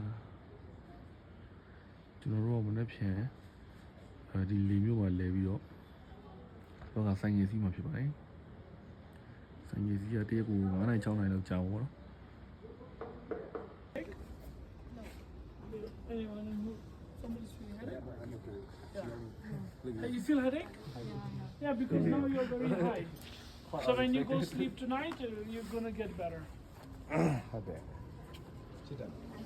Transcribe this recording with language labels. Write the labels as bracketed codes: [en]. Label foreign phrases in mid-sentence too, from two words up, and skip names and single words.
[my] ကျွန်တော်တို့ကမနေ့ဖြန်ဒီလီမျိုးမှာလဲပြီးတော့ဆိုင်ငယ်စီးမှာဖြစ်ပါတယ်ဆိုင်ငယ်စီးကတရက်ကို9 နာရီ 6 နာရီလောက်ကြာပါတော့ [en] You feel headache? Yeah, because now you're very high. So when you go sleep tonight, you're gonna get better. Okay. Sit down.